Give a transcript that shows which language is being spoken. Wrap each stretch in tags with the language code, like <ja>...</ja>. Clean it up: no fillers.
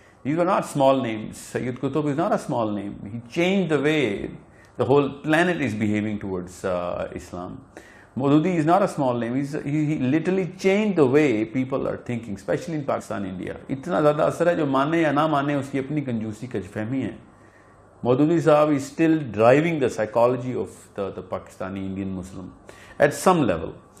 <en>These are not small names. Sayyid Qutb is not a small name. He changed the way the whole planet is behaving towards Islam. Maududi is not a small name. He literally changed the way people are thinking, especially in Pakistan, India.</en> <ur>اتنا زیادہ اثر ہے, جو مانے یا نہ مانے اس کی اپنی کنجوسی کا فہمی ہے.</ur> <en>Maududi صاحب is still driving the psychology of the Pakistani Indian Muslim at some level.</en>